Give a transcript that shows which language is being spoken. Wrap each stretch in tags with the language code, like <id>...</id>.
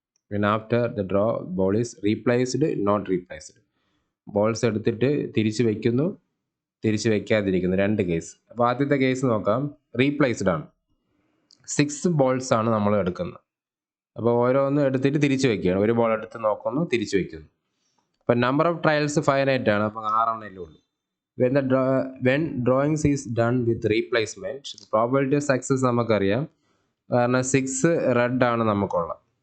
<en>When after the draw ball is replaced, not replaced.</en> <ml>Balls എടുത്തിട്ട് തിരിച്ച് വയ്ക്കുന്നു, തിരിച്ച് വയ്ക്കാതിരിക്കുന്നു, 2 കേസ്. അപ്പോൾ ആദ്യത്തെ കേസ് നോക്കാം, റീപ്ലേസ്ഡ് ആണ്. 6 balls ആണ് നമ്മൾ എടുക്കുന്നത്. അപ്പോൾ ഓരോന്ന് എടുത്തിട്ട് തിരിച്ച് വയ്ക്കുകയാണ്. ഒരു ബോൾ എടുത്ത് നോക്കുന്നു, തിരിച്ച് വയ്ക്കുന്നു. അപ്പോൾ നമ്പർ ഓഫ് ട്രയൽസ് ഫൈനൈറ്റ് ആണ്, അപ്പോൾ 6 എണ്ണമല്ലേ ഉള്ളൂ.</ml> <en>when drawings is done with replacement, probability of success</en> <ml>നമുക്കറിയാം, കാരണം 6 റെഡ് ആണ് നമുക്കുള്ളത്.</ml>